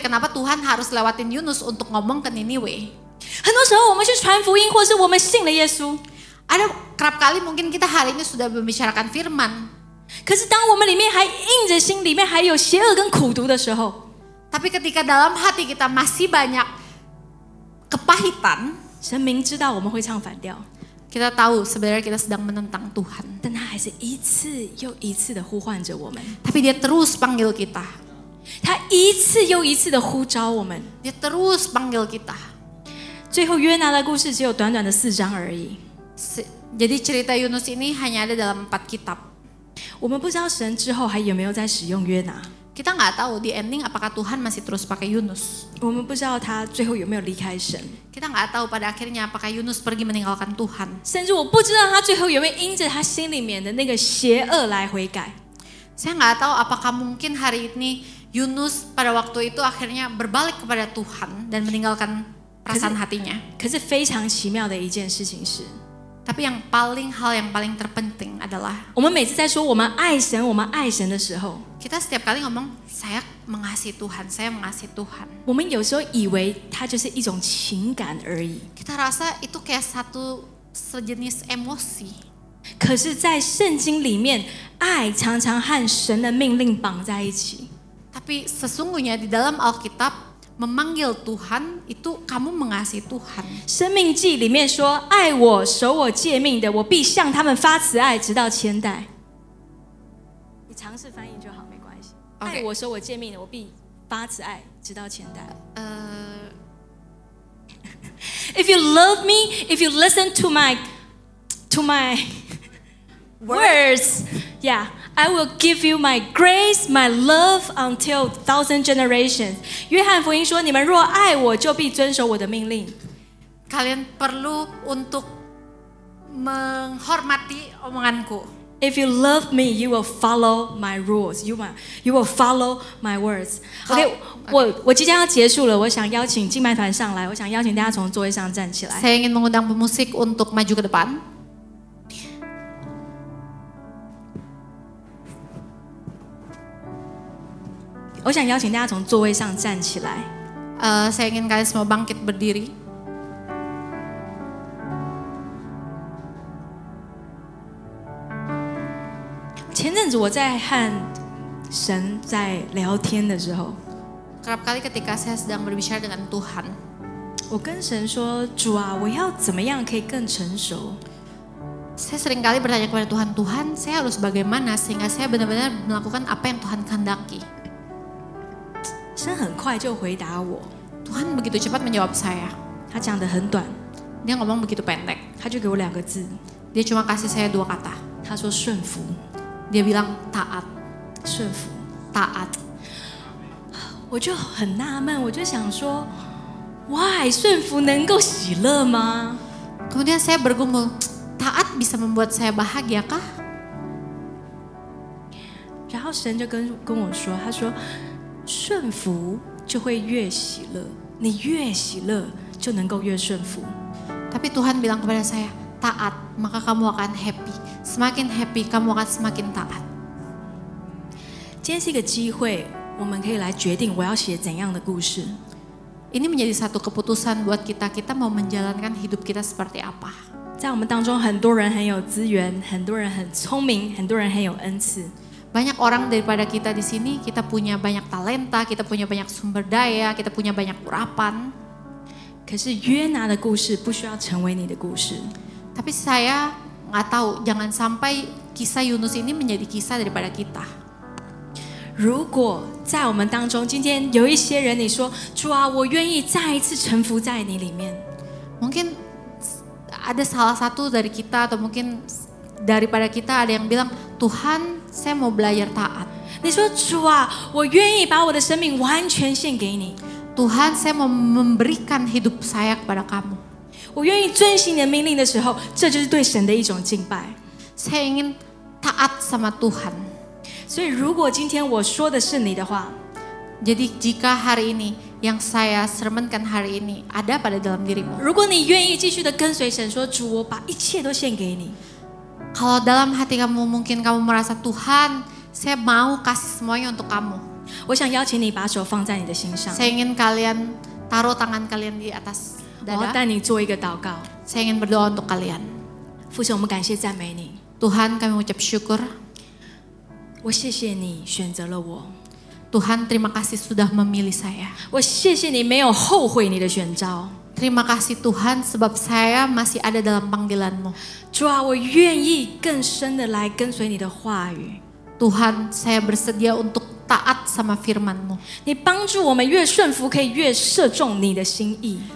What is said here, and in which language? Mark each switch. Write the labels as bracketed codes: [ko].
[id] Kenapa Tuhan harus lewatin Yunus untuk ngomong ke Niniwe? [zh] 很多时候我们去传福音，或是我们信了耶稣， [id] Ada kerap kali mungkin kita hari ini sudah membicarakan firman. [zh] 可是当我们里面还硬着心，里面还有邪恶跟苦毒的时候， [id] Tapi ketika dalam hati kita masih banyak kepahitan, [zh] 神明知道我们会唱反调， [id] kita tahu sebenarnya kita sedang menentang Tuhan. [zh] 但他还是一次又一次的呼唤着我们， [id] Tapi dia terus panggil kita. [zh] 他一次又一次的呼召我们。 [id] Dia terus panggil kita. [zh] 最后约拿的故事只有短短的4章而已。 [id] Jadi cerita Yunus ini hanya ada dalam 4 kitab. [zh] 我们不知道神之后还有没有在使用约拿， [id] Kita nggak tahu di ending apakah Tuhan masih terus pakai Yunus. [zh] 我们不知道他最后有没有离开神， [id] Kita nggak tahu pada akhirnya apakah Yunus pergi meninggalkan Tuhan. [zh] 甚至我不知道他最后有没有因着他心里面的那个邪恶来悔改。 [id] Saya nggak tahu apakah mungkin hari ini Yunus pada waktu itu akhirnya berbalik kepada Tuhan dan meninggalkan perasaan hatinya. [zh] 可是非常奇妙的一件事情是， [id] Tapi hal yang paling terpenting adalah [zh] 我们每次在说我们爱神，我们爱神的时候， [id] kita setiap kali ngomong saya mengasihi Tuhan, saya mengasihi Tuhan. [zh] 我们有时候以为它就是一种情感而已。 [id] Kita rasa itu kayak satu sejenis emosi. [zh] 可是，在圣经里面，爱常常和神的命令绑在一起。 [id] Tapi sesungguhnya di dalam Alkitab memanggil Tuhan itu kamu mengasihi Tuhan. [zh] 生命记里面说：“爱我、守我诫命的，我必向他们发慈爱，直到千代。” 你尝试翻译就好，没关系。 [en] OK [zh] 爱我、守我诫命的，我必发慈爱，直到千代。 [en] If you love me, if you listen to my to my words. Yeah, I will give you my grace, my love until 1,000 generations. [zh] 约翰福音说：“你们若爱我，就必遵守我的命令。” [id] Kalian perlu untuk menghormati omonganku. [en] If you love me, you will follow my rules. You will follow my words. [zh] OK， 我即将要结束了，我想邀请敬拜团上来，我想邀请大家从座位上站起来。 [id] Saya ingin mengundang pemusik untuk maju ke depan. [zh] 我想邀请大家从座位上站起来。 [id] Saya ingin kalian semua bangkit berdiri. [zh] 前阵子我在和神在聊天的时候， [id] Kerap kali ketika saya sedang berbicara dengan Tuhan, [zh] 我跟神说：“主啊，我要怎么样可以更成熟？” [id] saya sering kali bertanya kepada Tuhan, Tuhan, saya harus bagaimana sehingga saya benar-benar melakukan apa yang Tuhan kehendaki. [zh] 神很快就回答我， [id] Tuhan begitu cepat menjawab saya. [zh] 他讲得很短， [id] Dia ngomong begitu pendek. [zh] 他就给我2个字， [id] Dia cuma kasih saya 2 kata. [zh] 他说顺服， [id] Dia bilang taat, [zh] 顺服。 [id] taat. [zh] 我就很纳闷，我就想说 ，Why 顺服能够喜乐吗？ [id] Kemudian saya bergumul, taat bisa membuat saya bahagia kah? [zh] 然后神就跟我说，他说顺服就会越喜乐，你越喜乐就能够越顺服。 [id] Tapi Tuhan bilang kepada saya, taat, maka kamu akan happy. Semakin happy, kamu akan semakin taat. [zh] 今天是一个机会，我们可以来决定我要写怎样的故事。 [id] Ini menjadi satu keputusan buat kita mau menjalankan hidup kita seperti apa. [zh] 在我们当中，很多人很有资源，很多人很聪明，很多人很有恩赐。 [id] Banyak orang daripada kita di sini, kita punya banyak talenta, kita punya banyak sumber daya, kita punya banyak urapan. [zh] 可是约拿的故事不需要成为你的故事。 [id] Tapi saya nggak tahu, jangan sampai kisah Yunus ini menjadi kisah daripada kita. [zh] 如果在我们当中，今天有一些人，你说主啊，我愿意再一次臣服在你里面。 [id] Mungkin ada salah satu dari kita atau mungkin daripada kita ada yang bilang, Tuhan, saya mau belajar taat. [zh] 你说主啊，我愿意把我的生命完全献给你。 [id] Tuhan, saya mau memberikan hidup saya kepada kamu. [zh] 我愿意遵行你的命令的时候，这就是对神的一种敬拜。 [id] Saya ingin taat sama Tuhan. [zh] 所以，如果今天我说的是你的话， [id] Jadi jika hari ini yang saya sermonkan hari ini ada pada dalam dirimu. [zh] 如果你愿意继续的跟随神说，主，我把一切都献给你。 [id] Kalau dalam hati kamu mungkin kamu merasa Tuhan, saya mau kasih semuanya untuk kamu. [zh] 我想邀请你把手放在你的心上， [id] Saya ingin kalian taruh tangan kalian di atas [zh] 我要带你做一个祷告。 [id] Saya ingin berdoa untuk kalian. [zh] 父神，我们感谢赞美你， [id] Tuhan, kami mengucap syukur. [zh] 我谢谢你选择了我， [id] Tuhan, terima kasih sudah memilih saya. [zh] 我谢谢你没有后悔你的选召。 [id] Terima kasih Tuhan sebab saya masih ada dalam panggilan-Mu. [zh] 主啊，我愿意更深的来跟随你的话语。 [id] Tuhan, saya bersedia untuk taat sama firman-Mu. [zh] 你帮助我们越顺服，可以越射中你的心意。